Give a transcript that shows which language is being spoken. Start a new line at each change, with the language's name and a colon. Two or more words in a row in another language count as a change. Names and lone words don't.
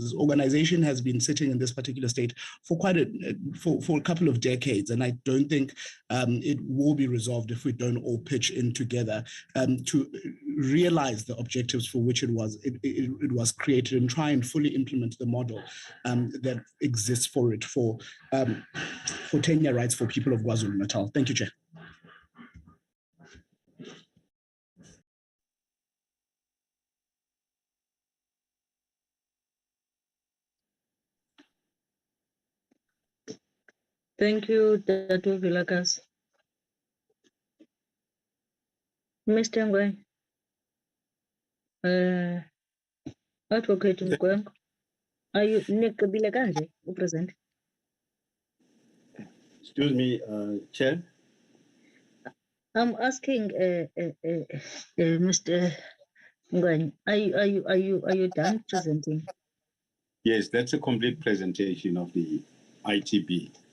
English: This organization has been sitting in this particular state for for a couple of decades, and I don't think it will be resolved if we don't all pitch in together to realize the objectives for which it was created and try and fully implement the model that exists for it for tenure rights for people of KwaZulu-Natal. Thank you, Chair. Thank you, Dr. Vilakazi. Mr. Ngwe, Advocate Mkwenko, are you Vilakazi present? Excuse me, Chair. I'm asking Mr. Ngwe, are you done presenting? Yes, that's a complete presentation of the ITB.